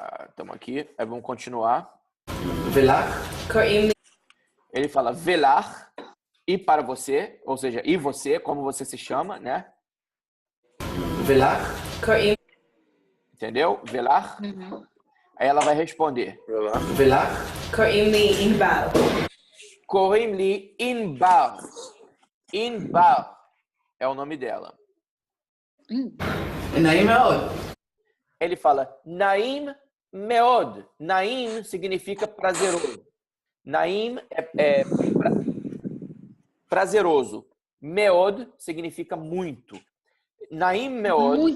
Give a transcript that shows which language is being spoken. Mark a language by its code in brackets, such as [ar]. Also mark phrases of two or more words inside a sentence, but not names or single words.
[pt] estamos aqui. Aí vamos continuar. [he] Velach. [pt] Ele fala velar, e para você, ou seja, e você, como você se chama, né? [he] Velach. [pt] Entendeu? Velar. Aí ela vai responder. [he] Velach. קוראים לי ענבר. [pt] Inbar é o nome dela. [he] נעים מאוד. [pt] Ele fala [he] נעים מאוד. [pt] Naim significa prazeroso. Naim é prazeroso. Meod significa muito. [he] נעים מאוד.